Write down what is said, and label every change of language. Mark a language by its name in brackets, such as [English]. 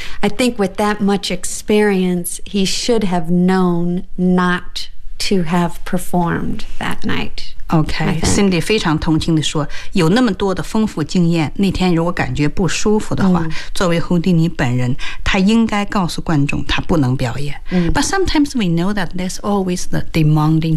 [English] I think with that much experience, he should have known not to have performed that night. [Chinese] Okay, Cindy 非常同情地说，有那么多的丰富经验，那天如果感觉不舒服的话，作为胡迪尼本人，他应该告诉观众他不能表演。 [English] But sometimes we know that there's always the demanding